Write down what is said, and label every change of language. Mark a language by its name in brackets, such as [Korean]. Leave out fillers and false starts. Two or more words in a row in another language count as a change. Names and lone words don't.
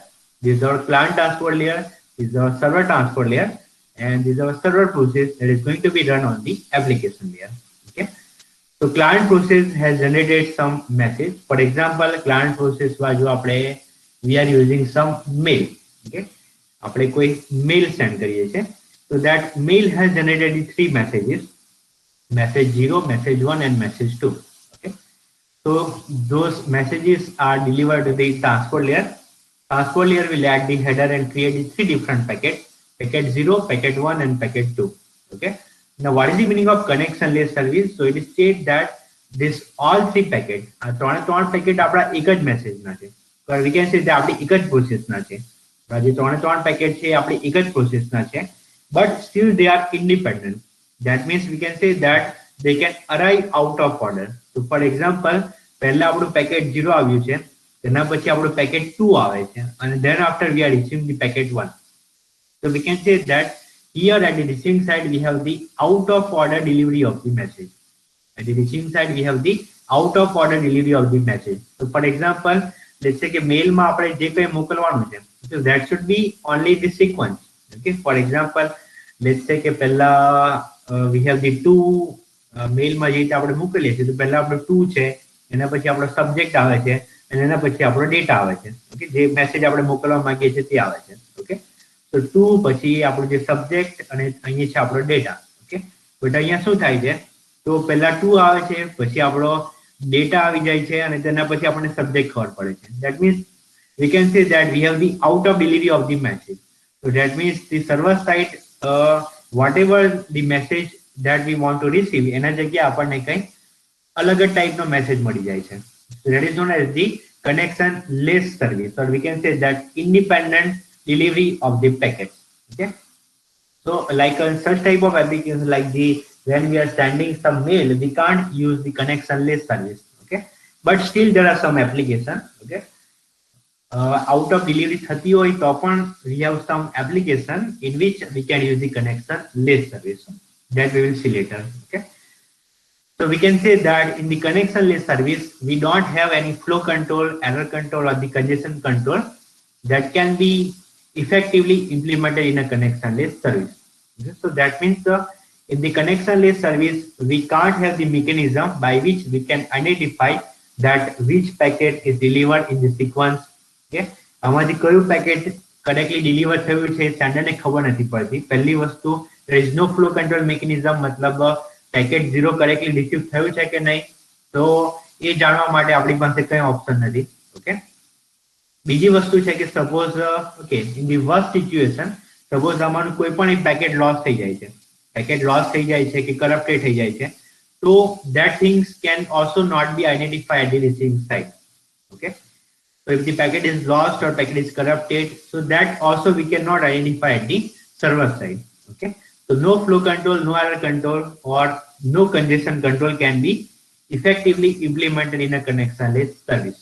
[English] This is our client transport layer. This is our server transport layer, and this is our server process that is going to be run on the application layer. Okay. So client process has generated some message. For example, client process was we are using some mail. [Gujarati] Okay. આપણે કોઈ [English] mail send [Gujarati] કરીએ છીએ. [English] So that mail has generated 3 messages. Message 0, message 1, and message 2. Okay. So those messages are delivered to the transport layer. Transport layer will add the header and create 3 different packets: packet 0, packet 1, and packet 2. Okay. Now, what is the meaning of connectionless service? So it is stated that this all 3 packets, 3 packet [Gujarati] આપણા એક જ મેસેજના છે. [English] We can say that [Gujarati] આપણી એક જ પ્રોસેસના છે. જે 3 પેકેટ છે આપણી એક જ પ્રોસેસના છે, [English] but still they are independent. That means we can say that they can arrive out of order. So for example, [Gujarati] પહેલા આપણું પેકેટ 0 આવ્યું છે, તેના પછી આપણું પેકેટ 2 આવે છે, [English] and then after we are reaching the packet 1. So we can say that here at the receiving side we have the out of order delivery of the message. At the receiving side we have the out of order delivery of the message. So for example, let's say [Gujarati] કે મેલમાં આપણે જે કંઈ મોકલવાનું છે, [English] so that should be only the sequence. Okay, for example, let's say [Gujarati] કે પહેલા [English] we have the 2 [Gujarati] મેલમાં જે રીતે આપણે મોકલીએ છીએ, તો પહેલા આપણો 2 છે, એના પછી આપણો સબ્જેક્ટ આવે છે, અને એના પછી આપણો ડેટા આવે છે. ઓકે, જે મેસેજ આપણે મોકલવા માંગીએ છીએ તે આવે છે. ઓકે, તો 2 પછી આપણો જે સબ્જેક્ટ અને અહીંયા છે આપણો ડેટા. [English] okay, but [Gujarati] અહીંયા શું થાય છે, તો પહેલા 2 આવે છે, પછી આપણો ડેટા આવી જાય છે, અને તેના પછી આપણને સબ્જેક્ટ ખબર પડે છે. [English] That means we can say that we have the out of delivery of the message. So that means the server side, whatever the message that we want to receive, [Gujarati] એના જગ્યાએ આપણને કંઈ અલગ જ ટાઈપનો મેસેજ મળી જાય છે. [English] So that is known as the connectionless service, or we can say that independent delivery of the packets. Okay, so like such type of applications, like the when we are sending some mail, we can't use the connectionless service. Okay, but still there are some applications. Okay, out of delivery 30 [Gujarati] હોય તો પણ [English] we have some application in which we can use the connectionless service that we will see later. Okay, so we can say that in the connectionless service we don't have any flow control, error control, or the congestion control that can be effectively implemented in a connectionless service. Okay, so that means in the connectionless service we can't have the mechanism by which we can identify that which packet is delivered in the sequence. [Gujarati] Okay, આમાંથી કયું પેકેટ [English] correctly deliver [Gujarati] થયું છે સેન્ડરને ખબર નથી પડતી. પહેલી વસ્તુ, [English] there is no flow control mechanism, [Gujarati] મતલબ પેકેટ 0 કરેક્ટલી રિસીવ થયું છે કે નહીં, તો એ જાણવા માટે આપણી પાસે કઈ ઓપ્શન નથી. ઓકે, બીજી વસ્તુ છે કે [English] suppose okay in the worst situation, suppose [Gujarati] અમારું કોઈ પણ એક [English] packet loss [Gujarati] થઈ જાય છે, [English] packet loss [Gujarati] થઈ જાય છે કે કરપ્ટેડ થઈ જાય છે, તો [English] that things can also not be identified at the receiving side. Okay, so if the packet is lost or packet is corrupted, so that also we cannot identify at the server side. Okay, so no flow control, no error control, or no congestion control can be effectively implemented in a connectionless service.